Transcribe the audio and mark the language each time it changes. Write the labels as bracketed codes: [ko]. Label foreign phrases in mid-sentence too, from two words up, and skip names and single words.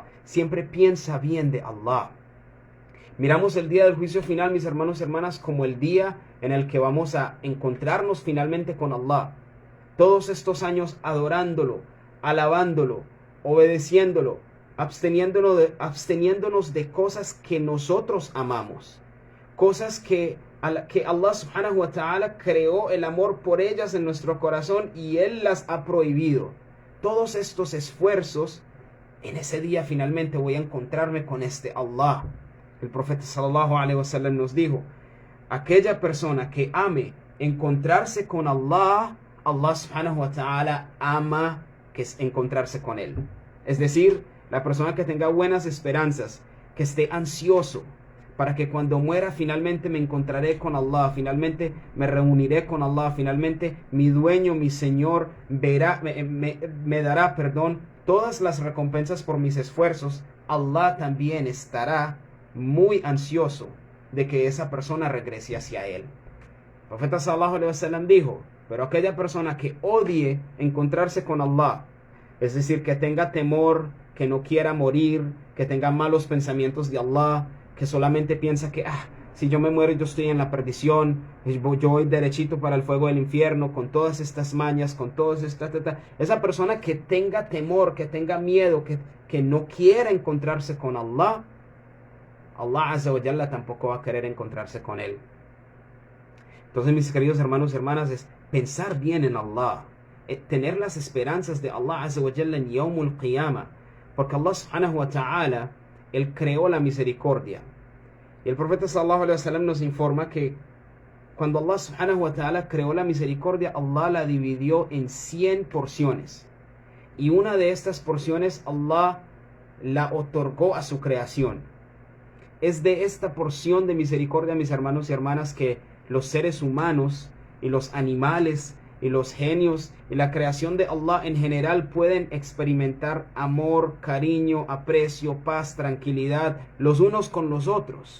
[es] Siempre piensa bien de Allah. Miramos el día del juicio final, mis hermanos y hermanas, como el día en el que vamos a encontrarnos finalmente con Allah. Todos estos años adorándolo, alabándolo, obedeciéndolo, absteniéndonos de cosas que nosotros amamos. Cosas que [ar] الله سبحانه وتعالى [es] creó el amor por ellas en nuestro corazón y Él las ha prohibido. Todos estos esfuerzos, en ese día finalmente voy a encontrarme con este Allah. El profeta [ar] صلى الله عليه وسلم [es] nos dijo, aquella persona que ame encontrarse con Allah, [ar] الله سبحانه وتعالى [es] ama que es encontrarse con Él. Es decir, la persona que tenga buenas esperanzas, que esté ansioso para que cuando muera finalmente me encontraré con Allah, finalmente me reuniré con Allah, finalmente mi dueño, mi Señor, me dará todas las recompensas por mis esfuerzos. Allah también estará muy ansioso de que esa persona regrese hacia Él. El profeta [ar] صلى الله عليه وسلم [es] dijo, pero aquella persona que odie encontrarse con Allah, es decir, que tenga temor, que no quiera morir, que tenga malos pensamientos de Allah, que solamente piensa que si yo me muero yo estoy en la perdición, yo voy derechito para el fuego del infierno, con todas estas mañas, con todas estas... Esa persona que tenga temor, que tenga miedo, que no quiera encontrarse con Allah, [ar] الله عز وجل [es] tampoco va a querer encontrarse con él. Entonces, mis queridos hermanos y hermanas, es pensar bien en Allah, tener las esperanzas de [ar] الله عز وجل [es] en [ar] يوم القيامة, [es] porque [ar] الله سبحانه وتعالى, [es] Él creó la misericordia. Y el profeta [ar] صلى الله عليه وسلم [es] nos informa que cuando [ar] الله سبحانه وتعالى [es] creó la misericordia, Allah la dividió en 100 porciones. Y una de estas porciones Allah la otorgó a su creación. Es de esta porción de misericordia, mis hermanos y hermanas, que los seres humanos y los animales y los genios y la creación de Allah en general pueden experimentar amor, cariño, aprecio, paz, tranquilidad los unos con los otros.